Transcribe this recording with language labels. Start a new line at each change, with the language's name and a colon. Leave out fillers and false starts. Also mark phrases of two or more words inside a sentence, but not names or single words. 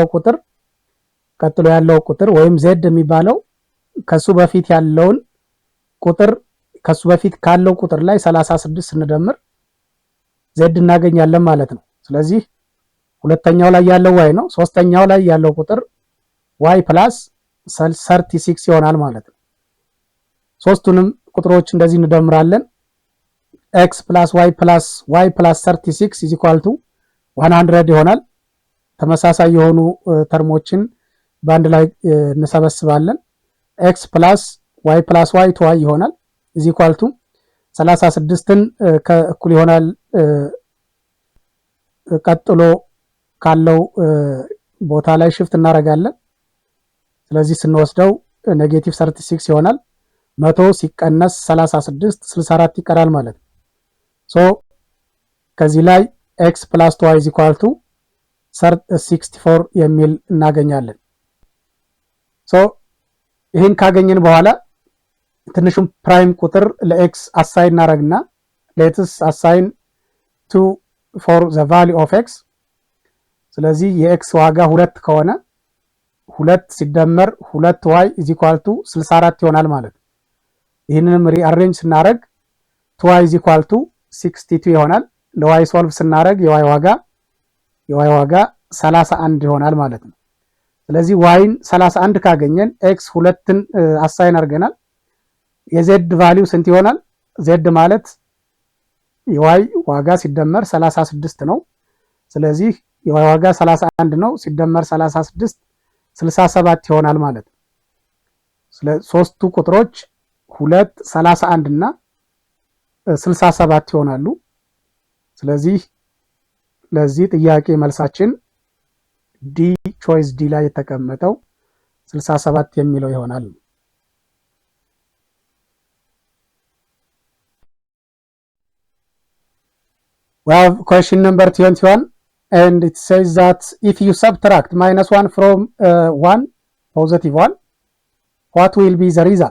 Amharic: ያለው ቁጥር ወይም ዜድ የሚባለው ከሱ በፊት ያለውን ቁጥር ከሱ በፊት ካለው ቁጥር ላይ 36 ስንደምር ዜድ እናገኛለን ማለት ነው። ስለዚህ ሁለተኛው ላይ ያለው ዋይ ነው። ሶስተኛው ላይ ያለው ቁጥር ዋይ ፕላስ 36 ይሆናል ማለት ነው። ሶስቱንም ቁጥሮች እንደዚህ እንደምራለን።
English: x + y + 36 is equal to 100
Amharic: ይሆናል። ተመሳሳይ የሆኑ ተርሞችን በአንድ ላይ እንሰበስባለን።
English: x + y + y to y
Amharic: ይሆናል
English: is equal to 36ን
Amharic: ከእኩል ይሆናል ቀጥሎ ካለው ቦታ ላይ ሽፍት እናደርጋለን። ስለዚህ ስንወስደው ኔጌቲቭ 36 ይሆናል። 100 ሲቀነስ 36 64 ይቀራል ማለት ነው። ሶ ከዚህ ላይ x +
English: y is equal to 64
Amharic: የሚል እናገኛለን። ሶ ይሄን ካገኘን በኋላ ትንሹም ፕራይም ቁጥር ለኤክስ አሳይን እናረግና
English: let's assign 2 for the value of x።
Amharic: ስለዚህ የኤክስ ዋጋ 2 ከሆነ 2 ሲደመር
English: 2y is equal to 64
Amharic: ይሆናል ማለት ነው። ይህንንም ሪአሬንጅ ስናረግ
English: 2y is equal to 62
Amharic: ይሆናል። ለy ሶልቭ ስናረግ የy ዋጋ 31 ይሆናል ማለት ነው። ስለዚህ yን 31 ካገኘን x 2ን አሳይን አርገናል። የz ቫልዩ ስንት ይሆናል? z ማለት የy ዋጋ ሲደመር 36 ነው። ስለዚህ የy ዋጋ 31 ነው ሲደመር 36 67 ይሆናል ማለት ነው። ስለዚህ ሶስቱ ቁጥሮች 2 31 እና 67 ይሆናሉ። ስለዚህ ለዚህ ጥያቄ መልሳችን ዲ ቾይስ ዲ ላይ የተቀመጠው 67 የሚለው ይሆናል።
English: We have question number 21 and it says that if you subtract -1 from 1 positive 1, what will be the result?